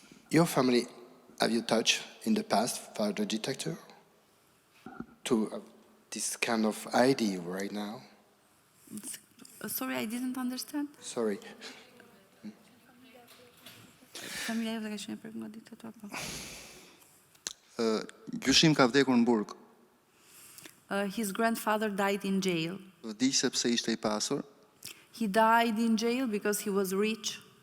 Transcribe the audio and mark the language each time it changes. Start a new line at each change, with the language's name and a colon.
English: Your family, have you touched in the past for the dictator to this kind of idea right now? Sorry, I didn't understand. Sorry.
Albanian: Familja jote ka qenë për nga diktator apo? Gjyshim ka vdekur në burg.
English: His grandfather died in jail.
Albanian: Vdiq sepse ishte i pasur.
English: He died in jail because he was rich.